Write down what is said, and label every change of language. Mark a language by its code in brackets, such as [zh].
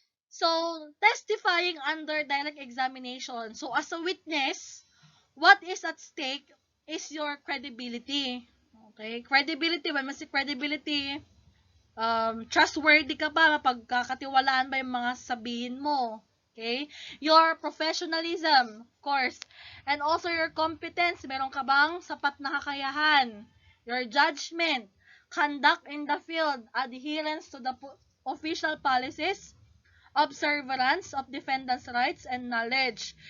[en] So, testifying under direct examination. So, as a witness, what is at stake is your credibility. Okay? Credibility, when we say credibility, trustworthy ka ba? [tl] Mapagkakatiwalaan ba yung mga sabihin mo? [en] Okay? Your professionalism, of course. And also your competence. [tl] Meron ka bang sapat na kakayahan? [en] Your judgment, conduct in the field, adherence to the official policies, observance of defendant's rights and knowledge.